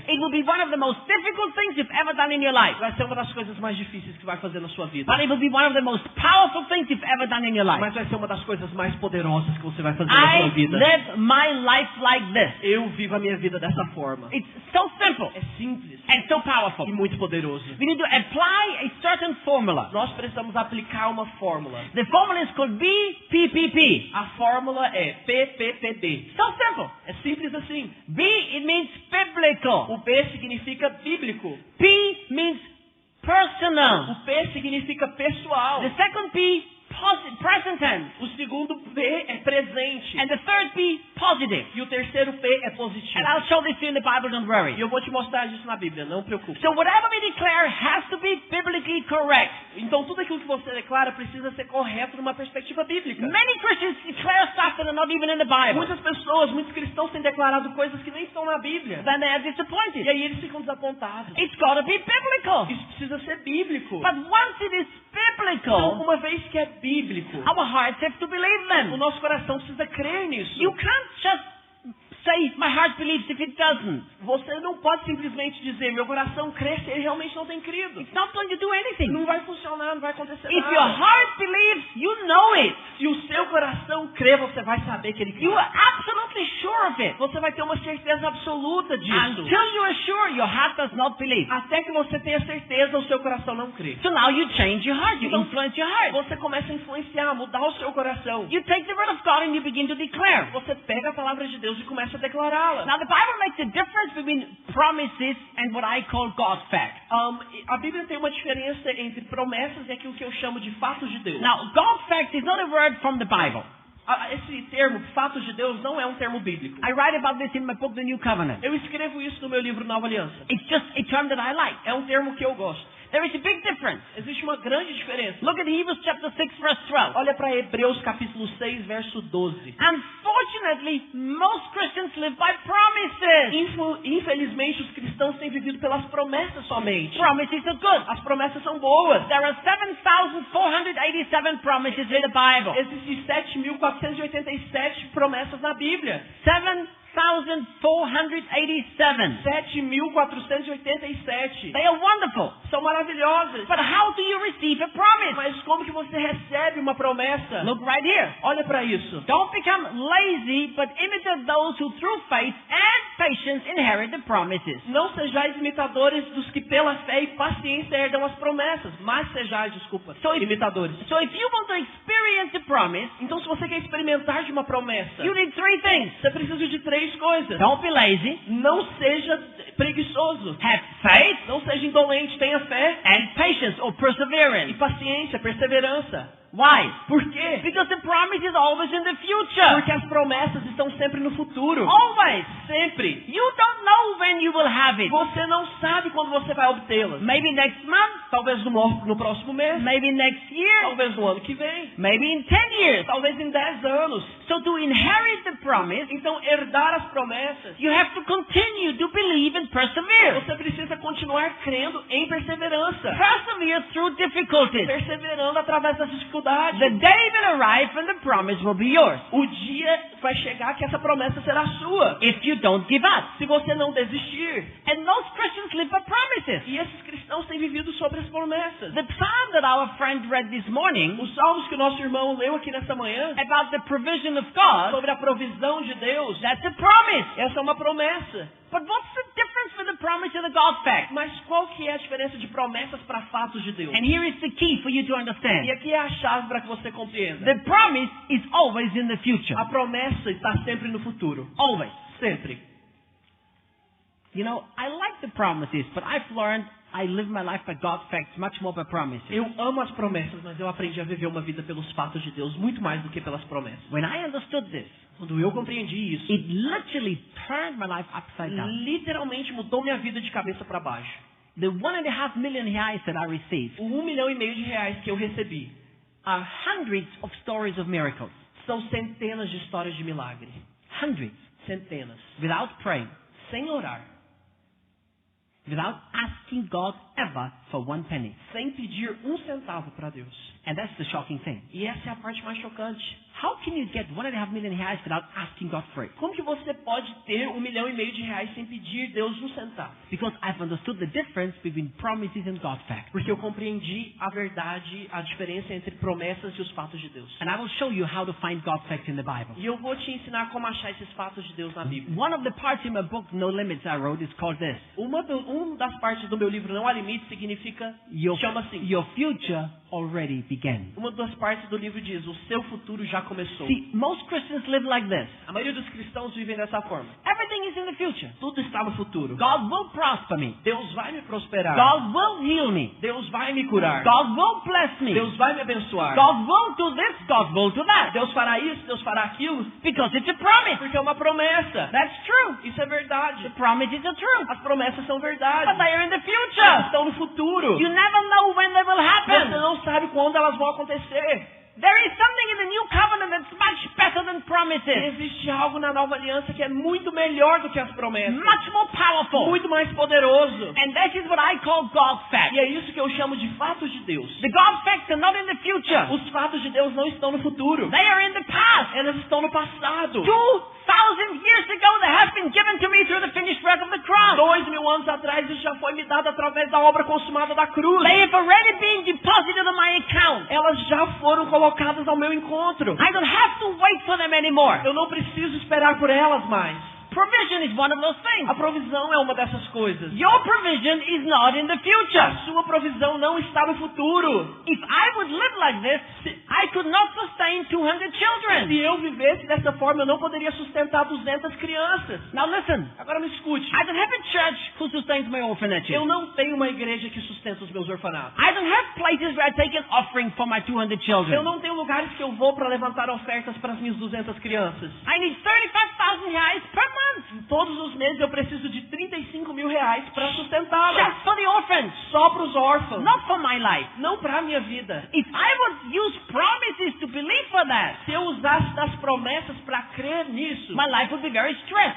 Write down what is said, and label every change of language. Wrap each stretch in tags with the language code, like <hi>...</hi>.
<en>It will be one of the most difficult things you've ever done in your life,</en> <pt>Vai ser uma das coisas mais difíceis que vai fazer na sua vida.</pt> <en>but it will be one of the most powerful things you've ever done in your life.</en> <pt>Mas vai ser uma das coisas mais poderosas que você vai fazer na sua</pt> <en>I</en> <pt>vida.</pt> <en>live my life like this.</en> <pt>Eu vivo a minha vida dessa forma.</pt> <en>It's so simple</en> <pt>É simples</pt> <en>and so powerful.</en> <pt>e muito poderoso.</pt> <en>We need to apply a certain formula.</en> <pt>Nós precisamos aplicar uma fórmula.</pt> <en>The formula is called BPPP.</en> <pt>A fórmula é PPPB.</pt> <en>So simple.</en> <pt>É simples assim.</pt> <en>B, it means biblical.</en> <pt>O B significa bíblico.</pt> <en>P means personal.</en> <pt>O P significa pessoal.</pt> <en>The second P, present tense.</en> <pt>O segundo P é presente.</pt> <en>And the third P, positive.</en> <pt>E o terceiro P é positivo.</pt> <en>And I'll show this to you in the Bible, don't</en> <pt>E</pt> <en>worry.</en> <pt>eu vou te mostrar isso na Bíblia, não preocupe.</pt> <en>So whatever we declare has to be biblically correct.</en> <pt>Então tudo aquilo que você declara precisa ser correto numa perspectiva bíblica.</pt> <en>Many Christians declare stuff that are not even in the Bible.</en> <pt>Muitas pessoas, muitos cristãos têm declarado coisas que nem estão na Bíblia.</pt> <en>Then they are</en> <pt>E</pt> <en>disappointed.</en> <pt>aí eles ficam desapontados.</pt> <en>It's got to be biblical.</en> <pt>Isso precisa ser bíblico.</pt> <en>But once it is</en> <pt>Então,</pt> <en>biblical,</en> <pt>uma vez que é bíblico,</pt> <en>our hearts have to believe</en> <pt>o</pt> <en>them.</en> <pt>nosso coração precisa crer nisso.</pt> <en>You can't just say, my heart believes if it doesn't.</en> <pt>Você não pode simplesmente dizer, meu coração crê se ele realmente não tem crido.</pt> <en>It's not going to do anything.</en> <pt>Não vai funcionar, não vai acontecer</pt> <en>If your</en> <pt>nada.</pt> <en>heart believes, you know it.</en> <pt>Se o seu coração crê, você vai saber que ele crê.</pt> <en>You are absolutely sure of it.</en> <pt>Você vai ter uma certeza absoluta disso.</pt> <en>Until you are sure, your heart does not believe.</en> <pt>Até que você tenha certeza, o seu coração não crê.</pt> <en>So now you change your heart, you</en> <pt>Então,</pt> <en>influence your heart.</en> <pt>Você começa a influenciar, mudar o seu coração.</pt> <en>You take the word of God and you begin to declare.</en> <pt>Você pega a palavra de Deus e começa a declará-la.</pt> <en>Now the Bible makes a difference between promises and what I call God's fact.</en> <pt>A Bíblia tem uma diferença entre promessas e aquilo que eu chamo de fatos de Deus.</pt> <en>Now God's fact is not a word from the Bible.</en> <pt>Esse termo, fatos de Deus, não é um termo bíblico.</pt> <en>I write about this in my book, The New Covenant.</en> <pt>Eu escrevo isso no meu livro Nova Aliança.</pt> <en>It's just a term that I like.</en> <pt>É um termo que eu gosto.</pt> <en>There is a big difference.</en> <pt>Existe uma grande diferença.</pt> <en>Look at Hebrews chapter 6 verse 12.</en> <pt>Olha para Hebreus capítulo 6, verso 12.</pt> <en>Unfortunately, most Christians live by promises.</en> <pt>Infelizmente, os cristãos têm vivido pelas promessas somente.</pt> <en>Promises are good.</en> <pt>As promessas são boas.</pt> <en>There are 7,487 promises in the Bible.</en> <pt>Existem 7.487 promessas na Bíblia.</pt> <en>7,487.</en> <pt>7.487.</pt> <en>They are wonderful.</en> <pt>São maravilhosas.</pt> <en>But how do you receive a promise?</en> <pt>Mas como que você recebe uma promessa?</pt> <en>Look right here.</en> <pt>Olha para isso.</pt> <en>Don't become lazy, but imitate those who through faith and patience inherit the promises.</en> <pt>Não sejais imitadores dos que pela fé e paciência herdam as promessas, mas sejais, imitadores.</pt> <en>So if you want to experience a promise,</en> <pt>Então, se você quer experimentar de uma promessa,</pt> <en>you need three things.</en> <pt>você precisa de três coisas.</pt> <en>Don't be lazy.</en> <pt>Não seja preguiçoso.</pt> <en>Have faith</en> <pt>Não seja indolente, tenha fé</pt> <en>and patience or</en> <pt>e</pt> <en>perseverance.</en> <pt>paciência, perseverança.</pt> <en>Why?</en> <pt>Por quê?</pt> <en>Because the promise is always in the future.</en> <pt>Porque as promessas estão sempre no futuro.</pt> <en>Always.</en> <pt>Sempre.</pt> <en>You don't know when you will have it.</en> <pt>Você não sabe quando você vai obtê-las.</pt> <en>Maybe next month.</en> <pt>Talvez no próximo mês.</pt> <en>Maybe next year.</en> <pt>Talvez no ano que vem.</pt> <en>Maybe in 10 years.</en> <pt>Talvez em 10 anos.</pt> <en>So to inherit the promise,</en> <pt>Então, herdar as promessas,</pt> <en>you have to continue to believe and persevere.</en> <pt>você precisa continuar crendo em perseverança.</pt> <en>Persevere through difficulties.</en> <pt>Perseverando através das dificuldades.</pt> <en>The day will arrive when the promise will be yours.</en> <pt>O dia vai chegar que essa promessa será sua.</pt> <en>If you don't give up.</en> <pt>Se você não desistir.</pt> <en>And most Christians live by promises.</en> <pt>E esses cristãos têm vivido sobre as promessas.</pt> <en>The psalm that our friend read this morning,</en> <pt>Os salmos que o nosso irmão leu aqui nessa manhã,</pt> <en>about the provision of God,</en> <pt>sobre a provisão de Deus,</pt> <en>that's a promise.</en> <pt>essa é uma promessa.</pt> <en>But what's the difference with the promise and the God fact?</en> <pt>Mas qual que é a diferença de promessas para fatos de Deus?</pt> <en>And here is the key for you to</en> <pt>E</pt> <en>understand.</en> <pt>aqui é a chave para que você compreenda.</pt> <en>The promise is always in the future.</en> <pt>A promessa está sempre no futuro.</pt> <en>Always.</en> <pt>Sempre.</pt> <en>You know, I like the promises, but I've learned I live my life by God facts much more by promises.</en> <pt>Eu amo as promessas, mas eu aprendi a viver uma vida pelos fatos de Deus muito mais do que pelas promessas.</pt> <en>When I understood this,</en> <pt>Quando eu compreendi isso,</pt> <en>it literally turned my life upside down.</en> <pt>literalmente mudou minha vida de cabeça para baixo.</pt> <en>The 1.5 million reais that I received</en> <pt>O 1,5 milhão de reais que eu recebi</pt> <en>are hundreds of stories of miracles.</en> <pt>são centenas de histórias de milagre.</pt> <en>Hundreds.</en> <pt>Centenas.</pt> <en>Without praying.</en> <pt>Sem orar.</pt> <en>Without asking God ever for 1 penny.</en> <pt>Sem pedir 1 centavo para Deus.</pt> <en>And that's the shocking thing.</en> <pt>E essa é a parte mais chocante.</pt> <en>How can you get 1.5 million reais without asking God for it?</en> <pt>Como que você pode ter 1,5 milhão de reais sem pedir Deus 1 centavo?</pt> <en>Because I've understood the difference between promises and God facts.</en> <pt>Porque eu compreendi a verdade, a diferença entre promessas e os fatos de Deus.</pt> <en>And I will show you how to find God facts in the Bible.</en> <pt>E eu vou te ensinar como achar esses fatos de Deus na Bíblia.</pt> <en>One of the parts in my book, No Limits, I wrote is called this.</en> <pt>Uma das partes do meu livro, Não Há Limites, significa, chama assim.</pt> <en>Your future already began.</en> <pt>Uma das partes do livro diz, o seu futuro já começou.</pt> <en>See, most Christians live like this.</en> <pt>A maioria dos cristãos vivem dessa forma.</pt> <en>Everything is in the future.</en> <pt>Tudo está no futuro.</pt> <en>God will prosper me.</en> <pt>Deus vai me prosperar.</pt> <en>God will heal me.</en> <pt>Deus vai me curar.</pt> <en>God will bless me.</en> <pt>Deus vai me abençoar.</pt> <en>God will do this, God will do that.</en> <pt>Deus fará isso, Deus fará aquilo.</pt> <en>Because it's a promise.</en> <pt>Porque é uma promessa.</pt> <en>That's true.</en> <pt>Isso é verdade.</pt> <en>The promise is the truth.</en> <pt>As promessas são</pt> <en>But</en> <pt>verdade.</pt> <en>they are in the</en> <pt>Elas</pt> <en>future.</en> <pt>estão no futuro.</pt> <en>You never know when they will</en> <pt>Você</pt> <en>happen.</en> <pt>não sabe quando elas vão acontecer.</pt> <en>There is something in the new covenant that's much better than</en> <pt>E</pt> <en>promises.</en> <pt>existe algo na nova aliança que é muito melhor do que as promessas.</pt> <en>Much more powerful.</en> <pt>Muito mais poderoso.</pt> <en>And that is what I call God facts.</en> <pt>E é isso que eu chamo de fatos de Deus.</pt> <en>The God facts are not in the future.</en> <pt>Os fatos de Deus não estão no futuro.</pt> <en>They are in the past.</en> <pt>Elas estão no passado.</pt> <en>2,000 years ago, they have been given to me through the finished work of the cross.</en> <pt>2000 anos atrás isso já foi me dado através da obra consumada da cruz.</pt> <en>They have already been deposited on my account.</en> <pt>Elas já foram colocadas ao meu encontro.</pt> <en>I don't have to wait for them anymore.</en> <pt>Eu não preciso esperar por elas mais.</pt> <en>Provision is one of those things.</en> <pt>A provisão é uma dessas coisas.</pt> <en>Your provision is not in the</en> <pt>A</pt> <en>future.</en> <pt>sua provisão não está no futuro.</pt> <en>If I would live like this, I could not sustain 200 children.</en> <pt>Se eu vivesse dessa forma, eu não poderia sustentar 200 crianças.</pt> <en>Now listen,</en> <pt>Agora me escute.</pt> <en>I don't have a church who sustains my orphanages.</en> <pt>Eu não tenho uma igreja que sustenta os meus orfanatos.</pt> <en>I don't have places where I take an offering for my 200</en> <pt>Eu</pt> <en>children.</en> <pt>não tenho lugares que eu vou para levantar ofertas para as minhas 200 crianças.</pt> <en>I need 35,000 reais per month.</en> <pt>Todos os meses eu preciso de 35 mil reais para sustentá-las.</pt> <en>Just for the orphans.</en> <pt>Só para os órfãos.</pt> <en>Not for my life.</en> <pt>Não para a minha vida.</pt> <en>If I would use promises to believe for that,</en> <pt>Se eu usasse das promessas para crer nisso,</pt> <en>my life would be very stressed.</en>